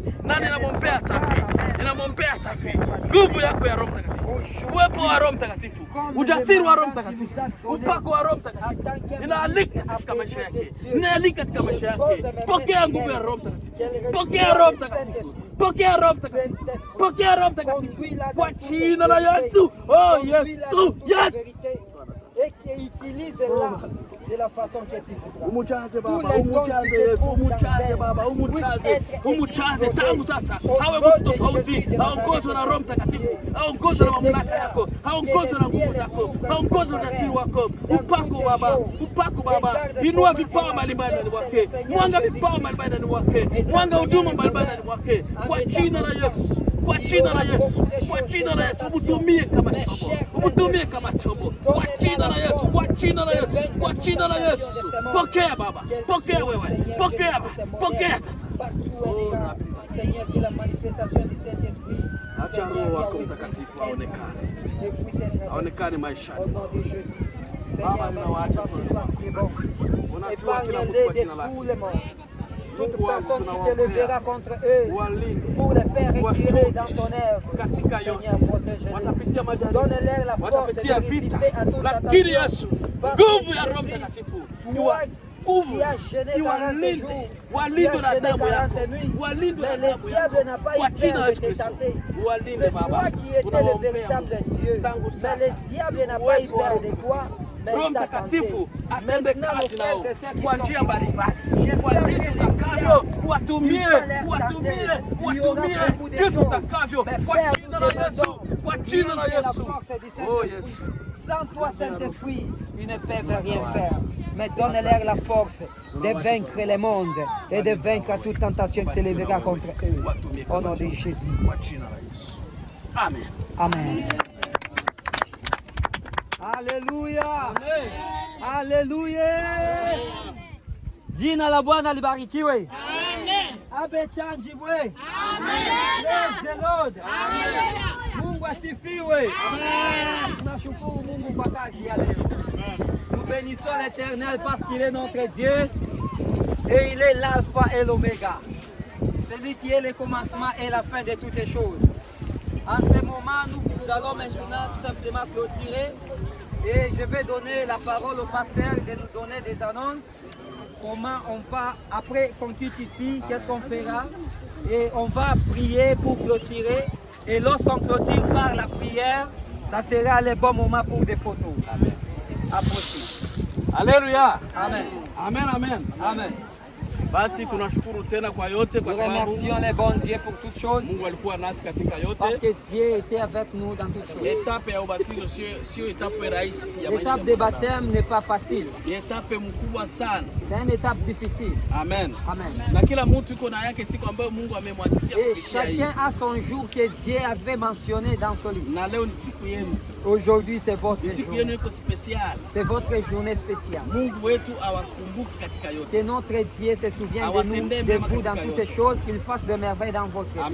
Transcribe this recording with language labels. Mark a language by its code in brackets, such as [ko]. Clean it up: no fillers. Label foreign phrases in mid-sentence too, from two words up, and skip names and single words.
[sw] Na ninamwombea safi, ninamwombea safi, nguvu yako ya Roho Mtakatifu, uwepo wa Roho Mtakatifu, ujasiri wa Roho Mtakatifu, upako wa Roho Mtakatifu. Ninaalika katika maisha yake, ninaalika katika maisha yake. Pokea nguvu ya Roho Mtakatifu, pokea Roho Mtakatifu, pokea Roho Mtakatifu, pokea Roho Mtakatifu kwa jina la Yesu. Oh Yesu, yes. [fr] Et qui utilise-la de la façon que tu voudras. [sw] Umujaze Baba, umujaze Yesu, umujaze Baba, umujaze tangu sasa. Hawe mtu tofauti, aongozwe na Roho Mtakatifu, aongozwe na mamlaka yako, aongozwe na nguvu zako, aongozwe na siri wako. Upako Baba, inua vipawa mbalimbali ndani mwake, mwanga vipawa mbalimbali ndani mwake, mwanga huduma mbalimbali ndani mwake, kwa jina la Yesu. Kwa jina la Yesu, kwa jina la Yesu, umutumie kama chombo, umutumie kama chombo, kwa jina la Yesu, kwa jina la Yesu, kwa jina la Yesu. Pokea Baba, pokea wewe, pokea, pokea sasa. [fr] Seigneur, que la manifestation du Saint-Esprit, [sw] acha Roho wako Mtakatifu aonekane maishani. Baba, ninawaacha unajua kila mtu kwa jina lake. [fr] Toute personne qui se lèvera contre eux pour les faire retirer dans ton œuvre, Seigneur, protège-les. Donne-leur la force de résister à toute [sw] lakini Yesu, nguvu ya Roho Mtakatifu, [fr] qui a gêné 40 jours, [sw] walinde na damu yako, walinde na damu yako, kwa jina la Yesu. [fr] C'est toi qui étais le véritable Dieu, mais le diable n'a pas eu peur de toi. [sw] Roho Mtakatifu atende kazi nao kwa njia mbalimbali, kwa jinsi utakavyo, watumie jinsi utakavyo, kwa jina la Yesu, kwa jina la Yesu. Oh Yesu, [fr] sans toi Saint-Esprit, ils ne peuvent rien faire. Mais donne-leur la force de vaincre le monde et de vaincre toute tentation qui se lèvera contre eux. Au nom de Jésus. Amen. Amen. Alléluia. Alléluia. [sw] Jina la Bwana libarikiwe. Amen. Abechanjiwe. [en] Amen. Praise the Lord. [sw] Amen. Mungu asifiwe. Amen. Tunashukuru Mungu kwa kazi ya leo. [fr] Nous bénissons l'Éternel parce qu'il est notre Dieu et il est l'alpha et l'oméga. Celui qui est le commencement et la fin de toutes les choses. En ce moment, nous allons maintenant tout simplement clôturer et je vais donner la parole au pasteur de nous donner des annonces. Comment on va, après qu'on quitte ici, qu'est-ce qu'on fera? Et on va prier pour clôturer. Et lorsqu'on clôture par la prière, ça sera le bon moment pour des photos. Amen. Approchez. Alléluia. Amen. Amen, amen. Amen. [sw] Basi tunashukuru tena kwa yote kwa [fr] Nous [sw] sababu [fr] remercions les bons dieux pour toutes choses. [sw] Mungu alikuwa nasi katika [fr] Parce [sw] yote. [fr] que Dieu était avec nous dans toutes choses. [sw] Etape ya ubatizo sio etape rahisi ya maisha. [fr] L'étape de baptême n'est pas facile. [sw] Ni etape mkubwa sana. [fr] C'est une étape difficile. Amen. Amen. [sw] Na kila mtu iko na yake siku ambayo Mungu amemwatikia [fr] Et [sw] kupitia hii. [fr] chacun a son jour que Dieu avait mentionné dans son livre. [sw] Na leo ni siku yenu. [fr] Aujourd'hui, c'est votre [sw] Ni siku [fr] jour. [sw] yenu iko special. [fr] C'est votre journée spéciale. [sw] Mungu wetu awakumbuki katika yote. [fr] Que notre Dieu se souvienne de nous, de vous dans toutes les choses, qu'il fasse de merveilles dans votre vie.